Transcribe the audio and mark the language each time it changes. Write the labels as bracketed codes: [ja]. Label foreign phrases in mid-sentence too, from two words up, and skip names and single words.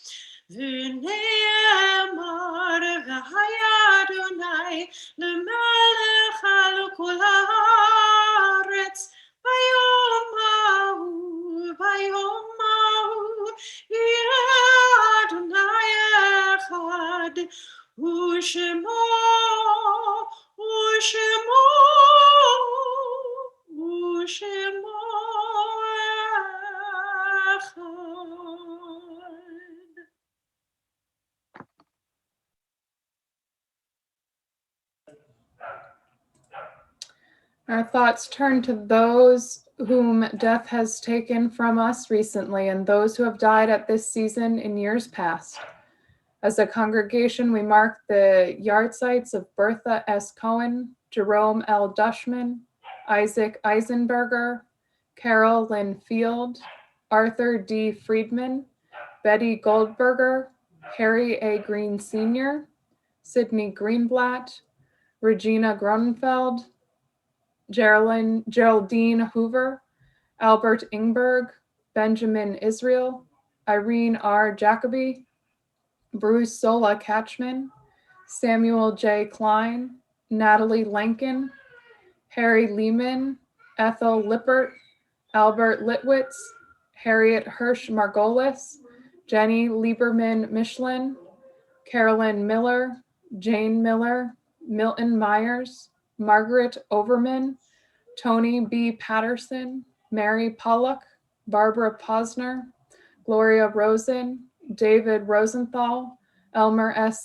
[he] ונאמר והיה אדוני למלך על כל הארץ ביום ההוא יהיה אדוני אחד ושמו אחד. [en] Our thoughts turn to those whom death has taken from us recently and those who have died at this season in years past. As a congregation, we mark the yahrzeits of Bertha S. Cohen, Jerome L. Dushman, Isaac Eisenberger, Carol Lynn Field, Arthur D. Friedman, Betty Goldberger, Harry A. Green Sr., Sidney Greenblatt, Regina Gronenfeld, Geraldine Hoover, Albert Ingberg, Benjamin Israel, Irene R. Jacoby, Bruce Sola Catchman, Samuel J. Klein, Natalie Lenkin, Harry Lehman, Ethel Lippert, Albert Litwitz, Harriet Hirsch Margolis, Jenny Lieberman Michelin, Carolyn Miller, Jane Miller, Milton Myers, Margaret Overman, Tony B. Patterson, Mary Pollock, Barbara Posner, Gloria Rosen, David Rosenthal, Elmer S.